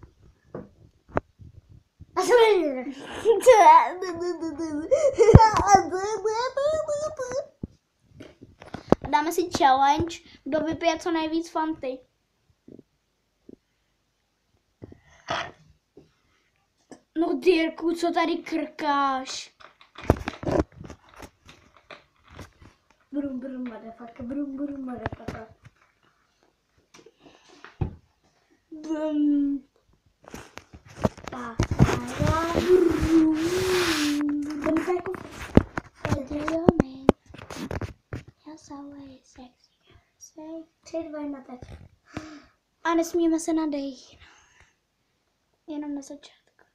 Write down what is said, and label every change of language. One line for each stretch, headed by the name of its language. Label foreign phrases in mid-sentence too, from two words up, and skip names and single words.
Czech: A jsem dáme si challenge, kdo vypije co nejvíc fanty. No Dirku, co tady krkáš? Brum brum motherfucker, brum brum motherfucker. Bum. Tak. Tři, dva, jedna, teď. A nesmíme se nadejít. Jenom na začátku.